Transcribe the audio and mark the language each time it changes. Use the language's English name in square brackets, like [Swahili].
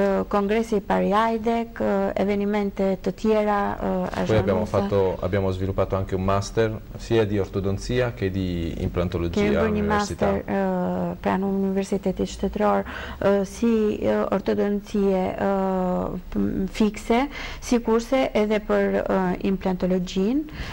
[Albanian] Kongresi i parë i AIDEC, evenimente të tjera. [Italian] Poi abbiamo sviluppato anche un master sia di ortodonzia che di implantologia. [Albanian] Kemi bërë një master pranë Universitetit Shtetëror si ortodoncie fikse, si kurse edhe për implantologjinë.